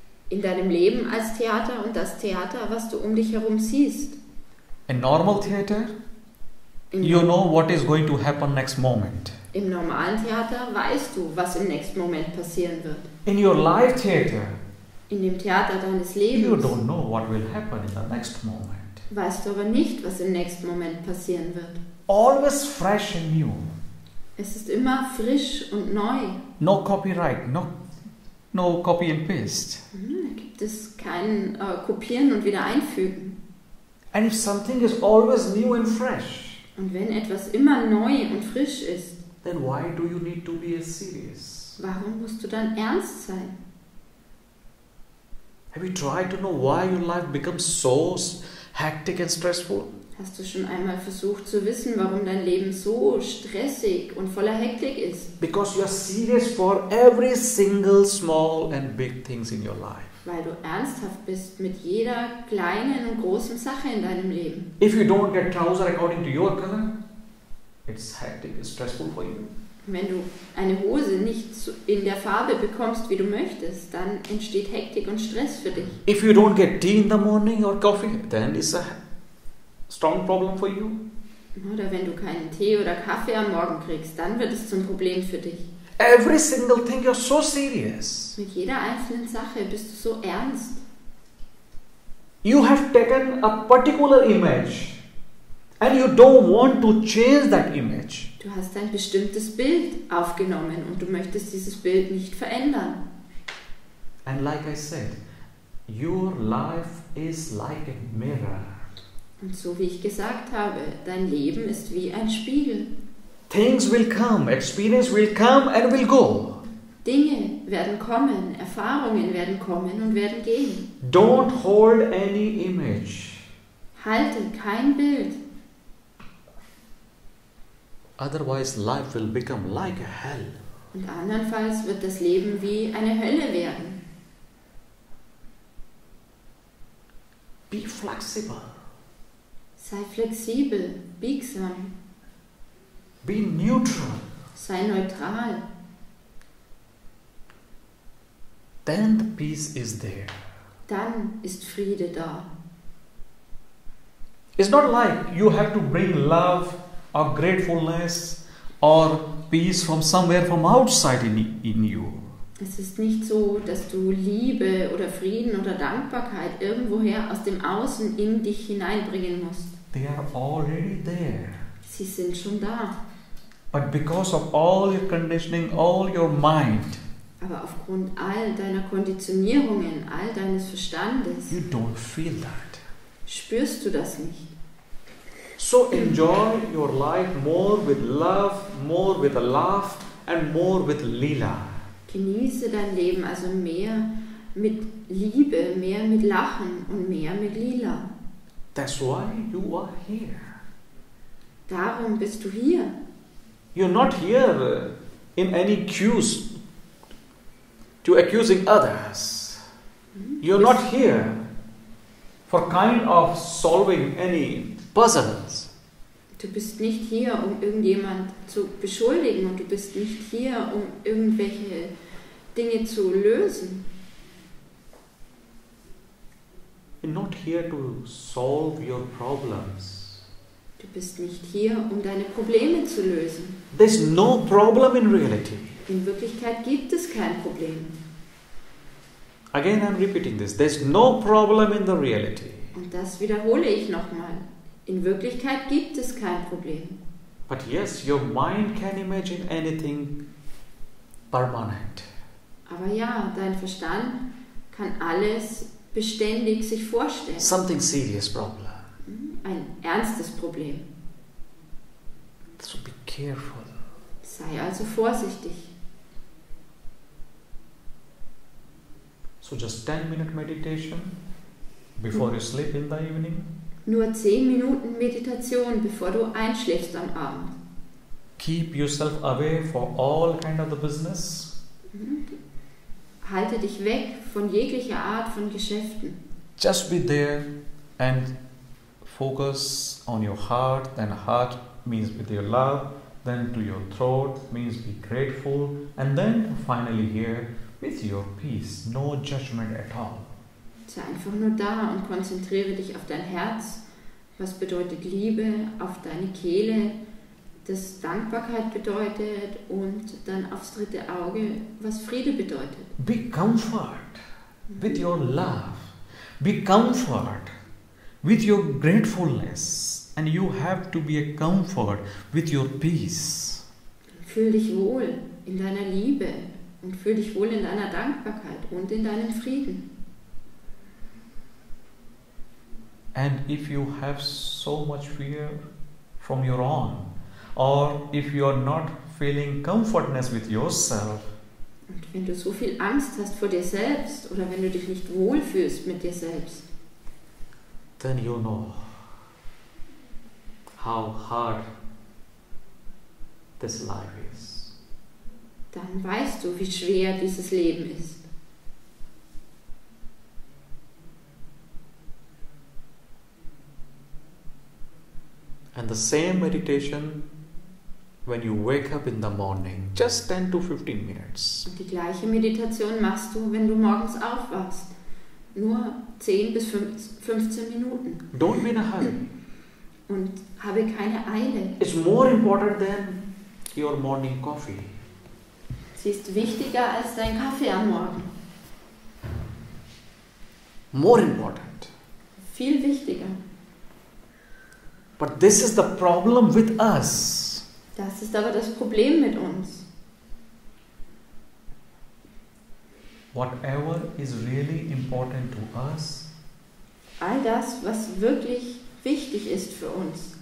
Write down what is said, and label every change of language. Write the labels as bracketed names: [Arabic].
[German] in deinem Leben als Theater und das Theater, was du um dich herum siehst. [English] In normal theater, you know what is going to happen next moment. [German] Im normalen Theater weißt du, was im nächsten Moment passieren wird. [English] In your life theater, [German] In dem Theater deines [English] you [German] Lebens [English] don't know what will happen in the next moment. [German] weißt du aber nicht, was im nächsten Moment passieren wird. [English] Always fresh and new. [German] Es ist immer frisch und neu. [English] No copyright, no copy and paste. [German] Da gibt es kein Kopieren und wieder einfügen. [English] And if something is always new and fresh, [German] Und wenn etwas immer neu und frisch ist, [English] then why do you need to be serious? [German] warum musst du dann ernst sein? [English] Have you tried to know why your life becomes so hectic and stressful? [German] Hast du schon einmal versucht zu wissen, warum dein Leben so stressig und voller Hektik ist? [English] Because you are serious for every single small and big things in your life. [German] Weil du ernsthaft bist mit jeder kleinen und großen Sache in deinem Leben. [English] If you don't get trouser according to your color, it's hectic, it's stressful for you. [German] Wenn du eine Hose nicht in der Farbe bekommst, wie du möchtest, dann entsteht Hektik und Stress für dich. [English] If you don't get tea in the morning or coffee, then it's a strong problem for you. [German] Oder wenn du keinen Tee oder Kaffee am Morgen kriegst, dann wird es zum Problem für dich. [English] Every single thing you're so serious. [German] Mit jeder einzelnen Sache bist du so ernst. [English] You have taken a particular image and you don't want to change that image. [German] Du hast ein bestimmtes Bild aufgenommen und du möchtest dieses Bild nicht verändern. [English] And like I said, your life is like a mirror. [German] Und so wie ich gesagt habe, dein Leben ist wie ein Spiegel. [English] Things will come, experience will come and will go. [German] Dinge werden kommen, Erfahrungen werden kommen und werden gehen. [English] Don't hold any image. [German] Halte kein Bild. [English] Otherwise life will become like a hell. [German] Und andernfalls wird das Leben wie eine Hölle werden. [English] Be flexible. [German] Sei flexibel, biegsam, [English] Be neutral. [German] sei neutral. [English] Then the peace is there. [German] Dann ist Friede da. [English] It's not like you have to bring love or gratefulness or peace from somewhere from outside in you. [German] Es ist nicht so, dass du Liebe oder Frieden oder Dankbarkeit irgendwoher aus dem Außen in dich hineinbringen musst. [English] They are already there. [German] Sie sind schon da. [English] But because of all your conditioning, all your mind, [German] Aber aufgrund all deiner Konditionierungen, all deines Verstandes, [English] you don't feel that. [German] spürst du das nicht. [English] So enjoy your life more with love, more with a laugh and more with lila. [German] Genieße dein Leben also mehr mit Liebe, mehr mit Lachen und mehr mit Lila. [English] That's why you are here. [German] Darum bist du hier. [English] You're not here in any cues to accusing others. You're not here for kind of solving any puzzles. [German] Du bist nicht hier, um irgendjemand zu beschuldigen und du bist nicht hier, um irgendwelche Dinge zu lösen. [English] You're not here to solve your problems. [German] Du bist nicht hier, um deine Probleme zu lösen. [English] There's no problem in reality. [German] In Wirklichkeit gibt es kein Problem. [English] Again, I'm repeating this. There's no problem in the reality. [German] Und das wiederhole ich nochmal. In Wirklichkeit gibt es kein Problem. [English] But yes, your mind can imagine anything permanent. [German] Aber ja, dein Verstand kann alles beständig sich vorstellen. [English] Something serious problem. [German] Ein ernstes Problem. [English] So be careful. [German] Sei also vorsichtig. [English] So just 10-minute meditation before you sleep in the evening. [German] Nur 10 Minuten Meditation, bevor du einschläfst am Abend. [English] Keep yourself away for all kind of the business. [German] Halte dich weg von jeglicher Art von Geschäften. [English] Just be there and focus on your heart. And heart means with your love. then to your throat, means be grateful, and then finally here with your peace, no judgment at all. [German] Sei einfach nur da und konzentriere dich auf dein Herz, was bedeutet Liebe, auf deine Kehle, das Dankbarkeit bedeutet, und dann aufs dritte Auge, was Friede bedeutet. [English] Be comfort with your love. Be comfort with your gratefulness. And you have to be a comfort with your peace. [German] Fühl dich wohl in deiner Liebe und fühl dich wohl in deiner Dankbarkeit und in deinem Frieden. [English] And if you have so much fear from your own, or if you are not feeling comfortness with yourself, [German] und wenn du so viel Angst hast vor dir selbst oder wenn du dich nicht wohlfühlst mit dir selbst, [English] then you know how hard this life is. [German] dann weißt du, wie schwer dieses Leben ist. [English] And the same meditation when you wake up in the morning, just 10 to 15 minutes. [German] Und die gleiche Meditation machst du, wenn du morgens aufwachst. Nur 10 bis 15 Minuten. [English] Don't be in a hurry. [German] Und habe keine Eile. [English] It's more important than your morning coffee. [German] Sie ist wichtiger als dein Kaffee am Morgen. [English] More important. [German] Viel wichtiger. [English] But this is the problem with us. [German] Das ist aber das Problem mit uns. [English] Whatever is really important to us, [German] All das, was wirklich wichtig ist für uns,